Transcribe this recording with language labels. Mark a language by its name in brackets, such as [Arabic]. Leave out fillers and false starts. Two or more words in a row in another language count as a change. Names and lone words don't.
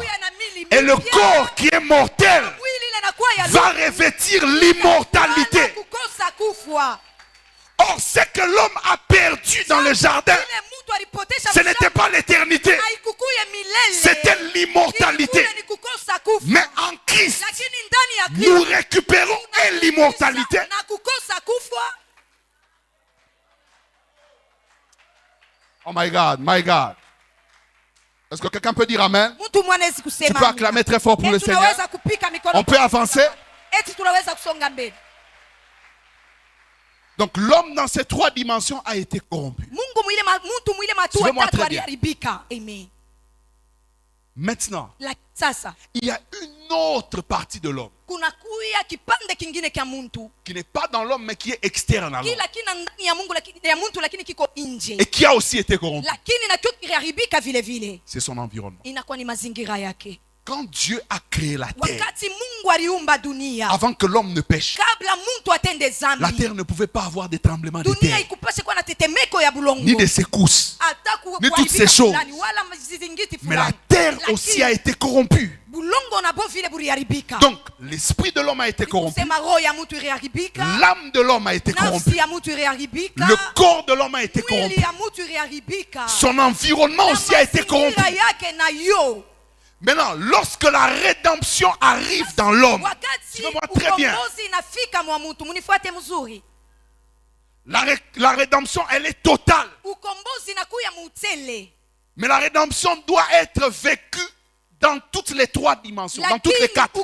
[French] Et le corps qui est mortel va revêtir l'immortalité. Or, ce que l'homme a perdu dans le jardin, ce n'était pas l'éternité, c'était l'immortalité. Mais en Christ, nous récupérons l'immortalité. [English] Oh my God, my God. [French] Est-ce que quelqu'un peut dire amen? Tu peux acclamer très fort pour le Seigneur. On peut avancer. Donc l'homme dans ces trois dimensions a été corrompu. Suivez-moi très bien. Amen. Maintenant, Sasa il y a une autre partie de l'homme [Swahili] kunakuya kipande kingine kya muntu [French] qui n'est pas dans l'homme mais qui est externe à l'homme [Swahili] kila kina ndani ya Mungu ya muntu lakini kiko nje [French] et qui a aussi été corrompu. [Swahili] lakini nakyo kiliharibika vile vile. [French] C'est son environnement. [Swahili] Inakuwa ni mazingira yake. [French] Quand Dieu a créé la terre, [Swahili] wakati Mungu aliumba dunia, [French] avant que l'homme ne pêche, [Swahili] kabla muntu atende zambi, [French] la terre ne pouvait pas avoir des tremblements de dunia terre, [Swahili] ikupashe kuwa na tetemeko ya bulongo, [French] ni des secousses, ni toutes ces choses. [Swahili] wala mazingiti [French] Mais la fulani. terre aussi a été corrompue. [Swahili] Bulongo na bo vile buliharibika. [French] Donc, l'esprit de l'homme a été corrompu. [Swahili] Sema roho ya mtu iliharibika. [French] L'âme de l'homme a été corrompue. [Swahili] Nafsi ya mtu iliharibika. [French] Le corps de l'homme a été Mwili corrompu. [Swahili] ya mtu iliharibika. [French] Son environnement aussi a été corrompu. [Swahili] Mazingira yake na yo. [French] Maintenant, lorsque la rédemption arrive dans l'homme, suivez-moi très bien. La rédemption, elle est totale. Mais la rédemption doit être vécue dans toutes les trois dimensions, dans toutes les quatre.